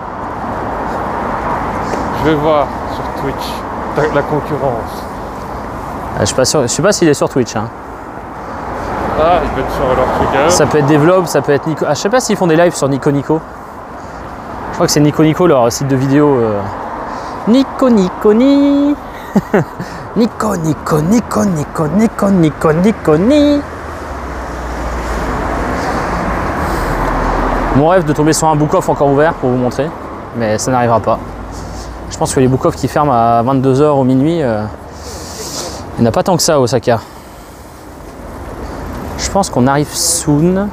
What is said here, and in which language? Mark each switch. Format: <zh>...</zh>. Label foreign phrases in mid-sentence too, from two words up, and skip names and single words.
<fr>Je vais voir sur Twitch la concurrence. Je suis pas sûr, je sais pas s'il est sur Twitch, hein. Ah, il va être sur leur truc. Ça peut être Devlog, ça peut être Nico. Ah, je sais pas s'ils font des lives sur Nico Nico. Je crois que c'est Nico Nico, leur site de vidéo. Nico Nico Ni. Nico Nico Nico Nico Nico Nico Nico Ni. Mon rêve de tomber sur un book-off encore ouvert pour vous montrer, mais ça n'arrivera pas. Je pense que les book-off qui ferment à 22h au minuit, il n'y en a pas tant que ça à Osaka. Je pense qu'on arrive soon.</fr>